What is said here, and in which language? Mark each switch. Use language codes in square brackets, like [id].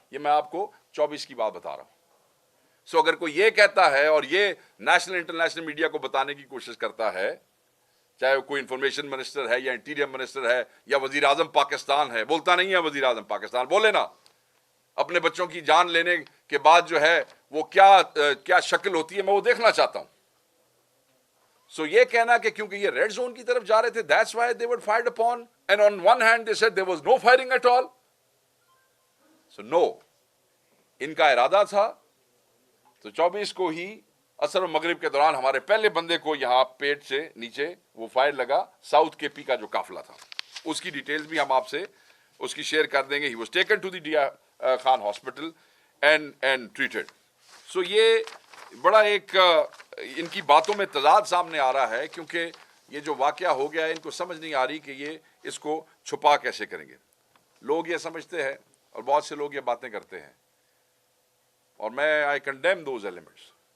[ur] یہ میں آپ کو 24 کی بات بتا رہا ہوں. سو اگر کوئی یہ کہتا ہے اور یہ نیشنل انٹرنیشنل میڈیا کو بتانے کی کوشش کرتا ہے, چاہے وہ کوئی انفارمیشن منسٹر ہے یا انٹیریئر منسٹر ہے یا وزیر اعظم پاکستان ہے, بولتا نہیں ہے وزیر اعظم پاکستان, بولے نا. اپنے بچوں کی جان لینے کے بعد جو ہے وہ کیا شکل ہوتی ہے میں وہ دیکھنا چاہتا ہوں. سو یہ کہنا کہ کیونکہ یہ ریڈ زون کی طرف جا رہے تھے [en] that's why they were fired upon, and on one hand they said there was no firing at all. So no, [ur] ان کا ارادہ تھا. تو 24 کو ہی عصر و مغرب کے دوران ہمارے پہلے بندے کو یہاں پیٹ سے نیچے وہ فائر لگا. ساؤتھ کے پی کا جو قافلہ تھا اس کی ڈیٹیلز بھی ہم آپ سے اس کی شیئر کر دیں گے. [en] He was taken to the DI Khan hospital and treated. So یہ [ur] بڑا ایک ان کی باتوں میں تضاد سامنے آ رہا ہے، کیونکہ یہ جو واقعہ ہو گیا ہے ان کو سمجھ نہیں آ رہی کہ یہ اس کو چھپا کیسے کریں گے. لوگ یہ سمجھتے ہیں اور بہت سے لوگ یہ باتیں کرتے ہیں، اور میں [en] I condemn those elements.